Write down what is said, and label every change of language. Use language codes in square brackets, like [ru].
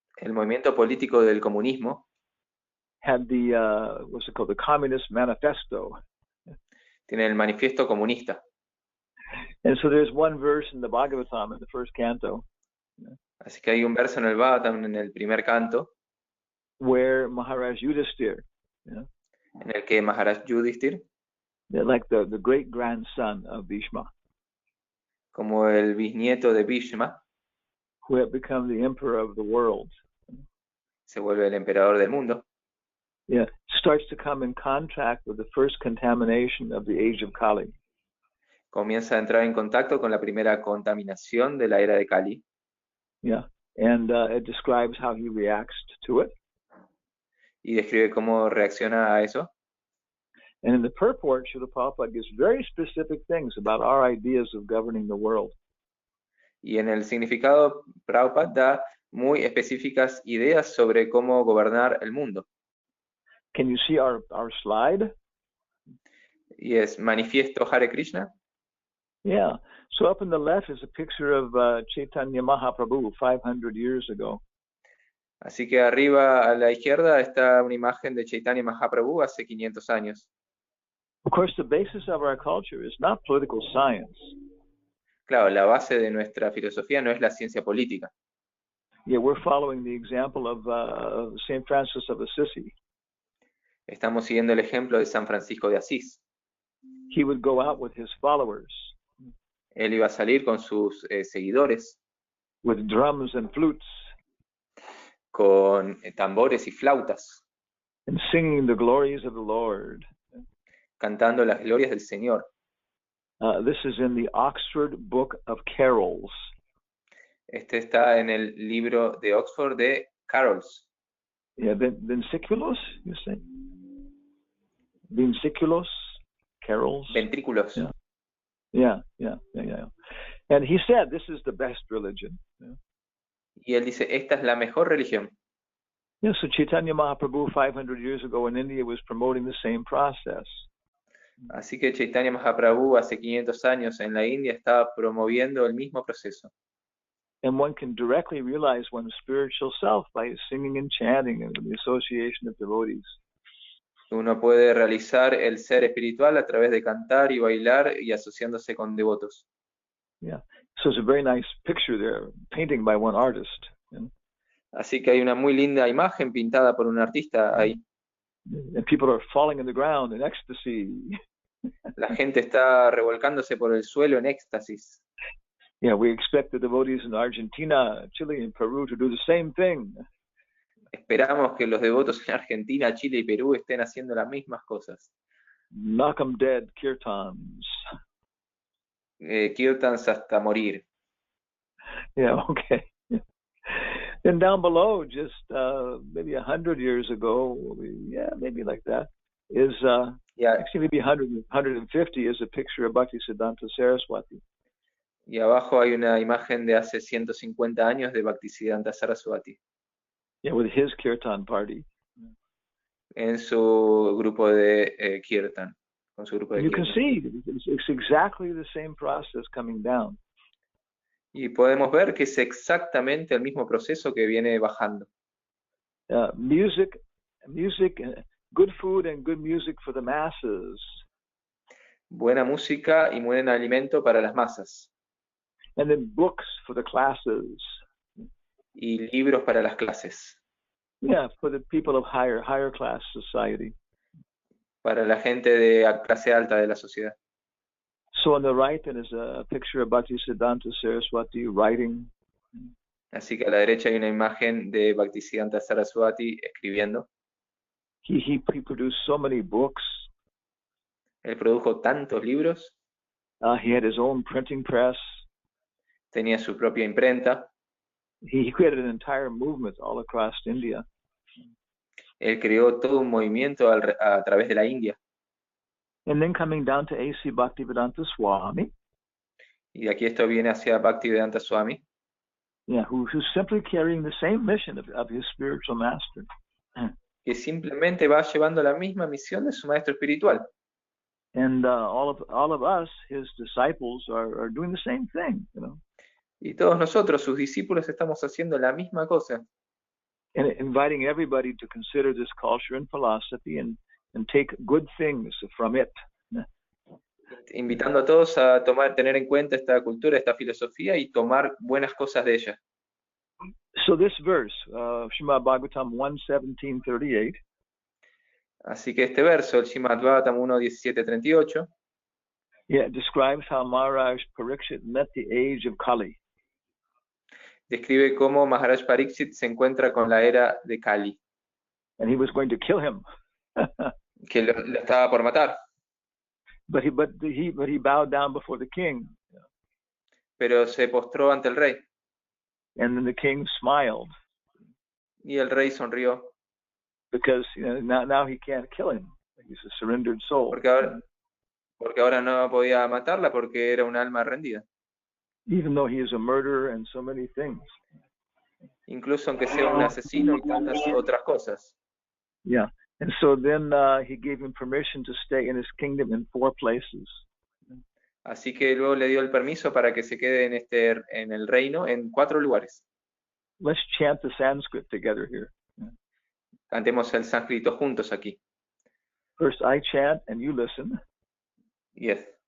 [es] El movimiento político del comunismo [en] had what's it called, the Communist Manifesto. [es] tiene el manifiesto comunista. [en] And so there's one verse in the Bhagavatam in the first canto. [es] Así que hay un verso en el Bhagavatam en el primer canto, [en] where Maharaj Yudhishthir, yeah, [es] en el que Maharaj Yudhishthir, [en] like the great grandson of Bhishma, [es] como el bisnieto de Bhishma, [en] who had become the emperor of the world, [es] se vuelve el emperador del mundo, [en] yeah, starts to come in contact with the first contamination of the age of Kali. [es] comienza a entrar en contacto con la primera contaminación de la era de Kali. [en] Yeah, and it describes how he reacts to it. [es] Y describe cómo reacciona a eso. [en] And in the purport, Srila Prabhupada gives very specific things about our ideas of governing the world. [es] Y en el significado, Prabhupada da muy específicas ideas sobre cómo gobernar el mundo. [en] Can you see our slide? [es] Y es manifiesto Hare Krishna. [en] Yeah. So up in the left is a picture of Chaitanya Mahaprabhu 500 years ago. [es] Así que arriba a la izquierda está una imagen de Chaitanya Mahaprabhu hace 500 años. [en] Of course, the basis of our culture is not political science. [es] Claro, la base de nuestra filosofía no es la ciencia política. [en] Yeah, we're following the example of Saint Francis of Assisi. [es] Estamos siguiendo el ejemplo de San Francisco de Asís. [en] He would go out with his followers. [es] Él iba a salir con sus seguidores. [en] With drums and flutes. [es] Con tambores y flautas. [en] And singing the glories of the Lord. [es] Cantando las glorias del Señor. [en] This is in the Oxford Book of Carols. [es] Este está en el libro de Oxford de Carols. [en] Yeah, Venciculos, you say? Venciculos, Carols. [es] Ventrículos. [en] Yeah. And he said this is the best religion. Yeah. [es] Y él dice, esta es la mejor religión. [en] Yeah, so Chaitanya Mahaprabhu 500 years ago in India was promoting the same process. [es] Así que Chaitanya Mahaprabhu hace 500 años en la India estaba promoviendo el mismo proceso. [en] And one can directly realize one's spiritual self by singing and chanting and the association of devotees. [es] Uno puede realizar el ser espiritual a través de cantar y bailar y asociándose con devotos. [en] Yeah, so it's a very nice picture there, painting by one artist. Yeah. [es] Así que hay una muy linda imagen pintada por un artista ahí. [en] And people are falling in the ground in ecstasy. [es] La gente está revolcándose por el suelo en éxtasis. [en] Yeah, we expect the devotees in Argentina, Chile, and Peru to do the same thing. [es] Esperamos que los devotos en Argentina, Chile y Perú estén haciendo las mismas cosas. [en] Knock 'em dead, kirtans. [es] Kirtans hasta morir. [en] Yeah, okay. And down below, just maybe 100 years ago, maybe like that, is actually maybe 150 is a picture of Bhaktisiddhanta Saraswati. [es] Y abajo hay una imagen de hace 150 años de Bhaktisiddhanta Saraswati. [en] Yeah, with his kirtan party. [es] En su grupo de kirtan. Con su grupo de [en] you [es] kirtan. [en] can see it's exactly the same process coming down. [es] Y podemos ver que es exactamente el mismo proceso que viene bajando. [en] Music, good food and good music for the masses. [es] Buena música y buen alimento para las masas. [en] And then books for the classes. [es] Y libros para las clases. [en] Yeah, for the people of higher class society. [es] Para la gente de clase alta de la sociedad. [en] So on the right, then is a picture of Bhaktisiddhanta Saraswati writing. [es] Así que a la derecha hay una imagen de Bhaktisiddhanta Saraswati escribiendo. [en] He produced so many books. [es] Él produjo tantos libros, [en] He had his own printing press. [es] tenía su propia imprenta. [en] He created an entire movement all across India. [es] Él creó todo un movimiento a través de la India. [en] And then coming down to A.C. Bhaktivedanta Swami, [es] Y de aquí esto viene hacia Bhaktivedanta Swami, [en] yeah, who's simply carrying the same mission of his spiritual master. [es] que simplemente va llevando la misma misión de su maestro espiritual. [en] And all of us, his disciples, are doing the same thing, you know. [es] Y todos nosotros, sus discípulos, estamos haciendo la misma cosa. [en] And inviting everybody to consider this culture and philosophy and take good things from it. [es] Invitando a todos a tener en cuenta esta cultura, esta filosofía y tomar buenas cosas de ella. [en] So this verse, Srimad Bhagavatam 1:17-38. [es] Así que este verso, el Srimad Bhagavatam 1:17-38, [en] yeah, describes how Maharaj Parikshit met the age of Kali. [es] Describe cómo Maharaj Pariksit se encuentra con la era de Kali. [en] And he was going to kill him. [es] Que lo estaba por matar. [en] But he bowed down before the king. [es] Pero se postró ante el rey. [en] And then the king smiled. [es] Y el rey sonrió. [en] Because now he can't kill him. He's a surrendered soul. [es] Porque ahora no podía matarla porque era un alma rendida. [en] Even though he is a murderer and so many things. [es] Incluso aunque sea un asesino y tantas otras cosas. [en] Yeah. And so then he gave him permission to stay in his kingdom in 4 places. [es] Así que luego le dio el permiso para que se quede en el reino en 4 lugares. [en] Let's chant the Sanskrit together here. [es] Cantemos el sánscrito juntos aquí. [en] First I chant and you listen. Yes.